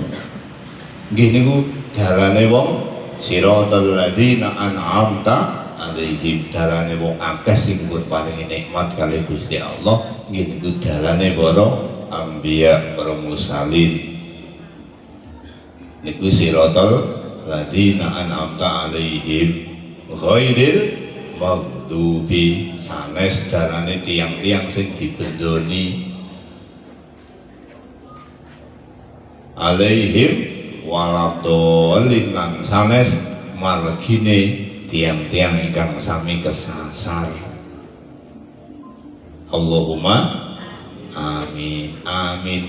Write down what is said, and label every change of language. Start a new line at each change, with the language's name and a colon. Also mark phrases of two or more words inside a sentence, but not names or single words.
Javanese: Nggih niku dalane wong
Arabic: siratal ladzina an'amta alaihim,
Javanese: dalane wong akeh sing pun paringi nikmat kali Gusti Allah. Nggih niku dalane para anbiya, para mursalin.
Arabic: Niku siratal ladzina an'amta alaihim ghairil maghdubi,
Javanese: sanes dalane tiang-tiang sing dibendoni
Arabic: alaihim waladolin,
Javanese: lan sanes margine tiang-tiang ingkang sami kesasar.
Arabic: Allahumma amin amin.